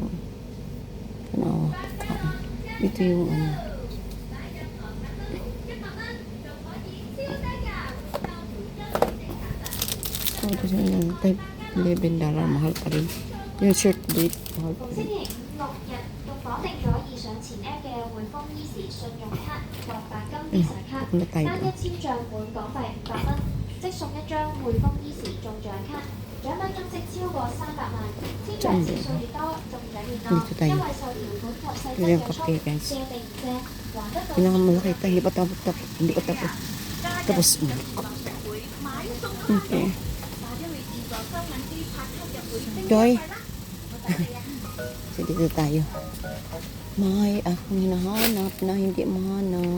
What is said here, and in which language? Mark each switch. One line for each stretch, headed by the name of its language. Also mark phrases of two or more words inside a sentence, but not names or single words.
Filipino: Panawa. Ito yung ano. Ito siya yung $11. Mahal pa rin. Yung shirt date. Mahal pa rin.
Cantonese: 綁定咗以上前 App 嘅匯豐 Easy 信用卡或白金 Visa 卡，單一簽帳滿港幣500蚊，即送一張匯豐 Easy 中獎卡，獎品總值超過300萬，簽獎次數越多，中獎越多，因為受條款及細則約束，借定唔借，還得到。
Filipino: Pinakamalaki tayo. Hindi pa tapos. Tapos mo. Okay. Joy. So, dito tayo. May akong hinahanap na hindi mahanap.